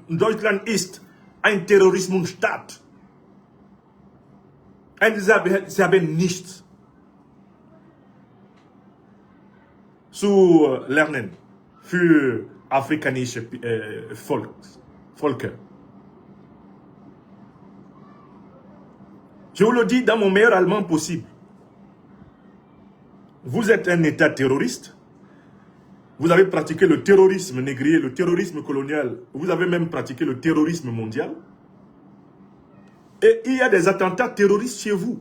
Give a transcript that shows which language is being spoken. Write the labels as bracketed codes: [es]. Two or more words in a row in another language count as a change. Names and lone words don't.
[de] Deutschland ist ein Terrorismusstaat. Und sie haben nichts zu lernen für afrikanische Völker. [fr] Je vous le dis dans mon meilleur allemand possible. Vous êtes un État terroriste. Vous avez pratiqué le terrorisme négrier, le terrorisme colonial. Vous avez même pratiqué le terrorisme mondial. Et il y a des attentats terroristes chez vous.